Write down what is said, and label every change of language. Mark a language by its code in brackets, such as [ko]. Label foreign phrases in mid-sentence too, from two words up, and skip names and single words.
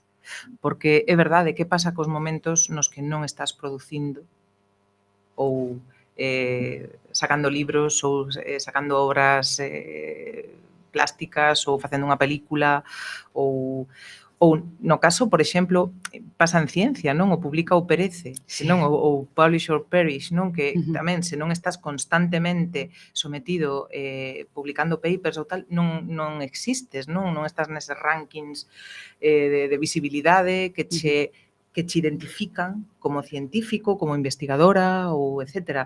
[gl] Porque é verdade, que pasa cos momentos nos que non estás producindo ou sacando libros ou sacando obras plásticas ou facendo unha película ou no caso, por exemplo, pasa en ciencia, non? O publica ou perece, senón ou [en] publish or perish, [gl] non? Que tamén, se non estás constantemente sometido publicando papers ou tal, non existes, non? Non estás neses rankings de visibilidade que che identifican como científico, como investigadora ou etcétera.